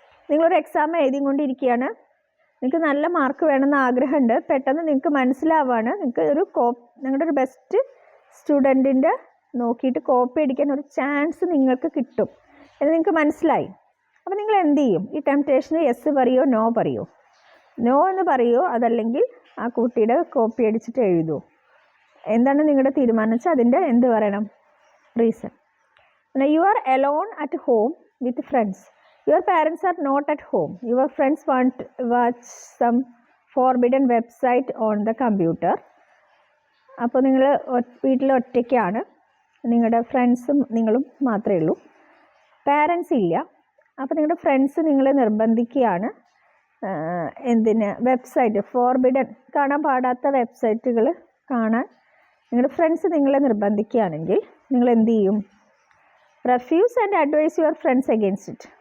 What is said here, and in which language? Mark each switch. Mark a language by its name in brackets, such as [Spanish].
[Malayalam] നിങ്ങളൊരു എക്സാം എഴുതിക്കൊണ്ടിരിക്കുകയാണ്, നിങ്ങൾക്ക് നല്ല മാർക്ക് വേണമെന്ന് ആഗ്രഹമുണ്ട്, പെട്ടെന്ന് നിങ്ങൾക്ക് മനസ്സിലാവുകയാണ് നിങ്ങൾക്ക് നിങ്ങളുടെ ഒരു ബെസ്റ്റ് സ്റ്റുഡൻറ്റിൻ്റെ നോക്കിയിട്ട് കോപ്പി അടിക്കാൻ ഒരു ചാൻസ് നിങ്ങൾക്ക് കിട്ടും എന്ന് നിങ്ങൾക്ക് മനസ്സിലായി. അപ്പോൾ നിങ്ങൾ എന്ത് ചെയ്യും, ഈ ടെംപ്ടേഷന് യെസ് പറയുമോ നോ പറയുമോ? നോ എന്ന് പറയുമോ, അതല്ലെങ്കിൽ ആ കുട്ടിയുടെ കോപ്പി അടിച്ചിട്ട് എഴുതുമോ? എന്താണ് നിങ്ങളുടെ തീരുമാനം വെച്ചാൽ അതിൻ്റെ എന്ത് പറയണം, റീസൺ. [English] പിന്നെ you are alone at home with friends, your parents are not at home, your friends want to watch some forbidden website on the computer. [Malayalam] അപ്പോൾ നിങ്ങൾ വീട്ടിൽ ഒറ്റയ്ക്കാണ്, നിങ്ങളുടെ ഫ്രണ്ട്സും നിങ്ങളും മാത്രമേ ഉള്ളൂ, പാരൻസ് ഇല്ല. അപ്പോൾ നിങ്ങളുടെ ഫ്രണ്ട്സ് നിങ്ങളെ നിർബന്ധിക്കുകയാണ് എന്തിന്, വെബ്സൈറ്റ്, ഫോർബിഡൻ, കാണാൻ പാടാത്ത വെബ്സൈറ്റുകൾ കാണാൻ നിങ്ങളുടെ ഫ്രണ്ട്സ് നിങ്ങളെ നിർബന്ധിക്കുകയാണെങ്കിൽ നിങ്ങൾ എന്ത് ചെയ്യും, [English] Refuse and advise your friends against it.